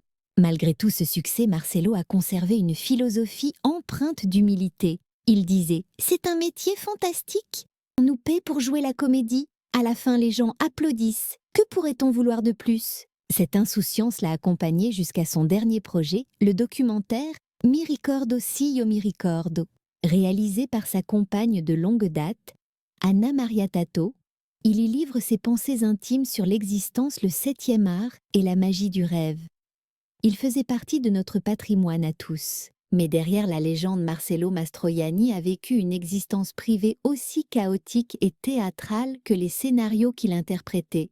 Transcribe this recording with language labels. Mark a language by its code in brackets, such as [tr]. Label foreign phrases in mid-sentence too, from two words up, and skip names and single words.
[fr] Malgré tout ce succès, Marcello a conservé une philosophie empreinte d'humilité. Il disait « C'est un métier fantastique. On nous paie pour jouer la comédie. À la fin, les gens applaudissent. Que pourrait-on vouloir de plus ?» Cette insouciance l'a accompagné jusqu'à son dernier projet, le documentaire « Mi ricordo sì, io mi ricordo ». Réalisé par sa compagne de longue date, Anna Maria Tato, il y livre ses pensées intimes sur l'existence, le 7e art et la magie du rêve. Il faisait partie de notre patrimoine à tous. Mais derrière la légende, Marcello Mastroianni a vécu une existence privée aussi chaotique et théâtrale que les scénarios qu'il interprétait.